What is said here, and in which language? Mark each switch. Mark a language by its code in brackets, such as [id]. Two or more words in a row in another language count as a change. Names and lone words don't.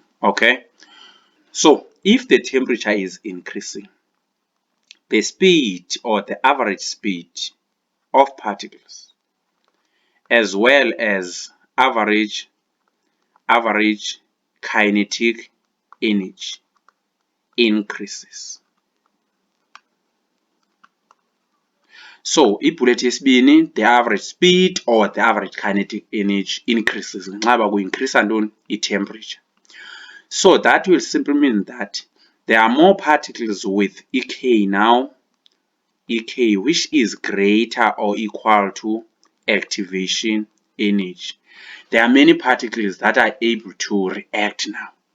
[en] Okay, so if the temperature is increasing, the speed or the average speed of particles as well as average kinetic energy increases. [xh] So ibullet yesibini, [en] the average speed or the average kinetic energy increases [xh] ngenxa yoba ku-increase ntoni? I-temperature. [en] So that will simply mean that there are more particles with EK now, EK which is greater or equal to activation energy. There are many particles that are able to react now.